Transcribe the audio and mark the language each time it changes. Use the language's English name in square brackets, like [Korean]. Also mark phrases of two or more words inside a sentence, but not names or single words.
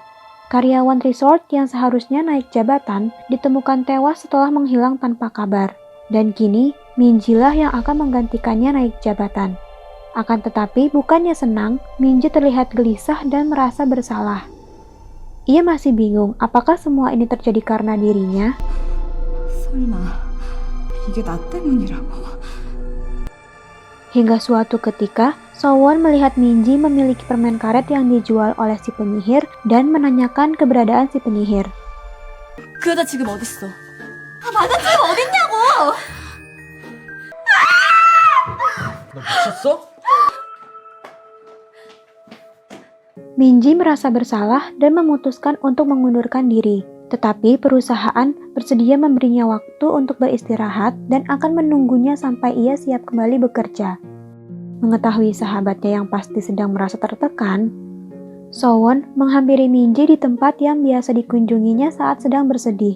[Indonesian] Karyawan resort yang seharusnya naik jabatan ditemukan tewas setelah menghilang tanpa kabar. Dan kini, Minji lah yang akan menggantikannya naik jabatan. Akan tetapi, bukannya senang, Minji terlihat gelisah dan merasa bersalah. Ia masih bingung apakah semua ini terjadi karena dirinya. [Korean] 설마 이게 나 때문이라고? [Indonesian] Hingga suatu ketika, Sowon melihat Minji memiliki permen karet yang dijual oleh si penyihir dan menanyakan keberadaan si penyihir. [Korean] 그 여자 지금 어딨어? 맞아 지금 어딨냐고! 너 미쳤어? [Indonesian] Minji merasa bersalah dan memutuskan untuk mengundurkan diri. Tetapi perusahaan bersedia memberinya waktu untuk beristirahat dan akan menunggunya sampai ia siap kembali bekerja. Mengetahui sahabatnya yang pasti sedang merasa tertekan, Sowon menghampiri Minji di tempat yang biasa dikunjunginya saat sedang bersedih.